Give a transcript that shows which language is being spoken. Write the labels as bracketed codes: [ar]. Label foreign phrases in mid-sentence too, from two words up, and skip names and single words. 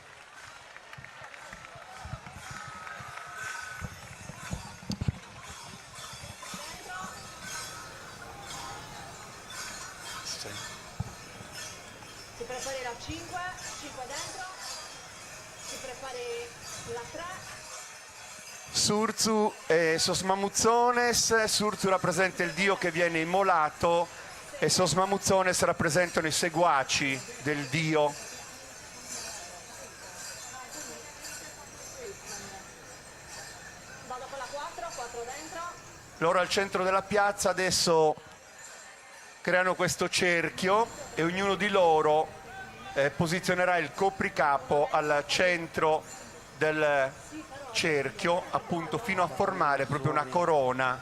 [it] Si prepari la 5 dentro, si prepari la 3. Surzu e Sos Mamuzzones. Surzu rappresenta il dio che viene immolato e Sos Mamuzzones rappresentano i seguaci del dio. Vado con la 4 dentro. Loro al centro della piazza adesso creano questo cerchio e ognuno di loro posizionerà il copricapo al centro del cerchio, appunto fino a formare proprio una corona.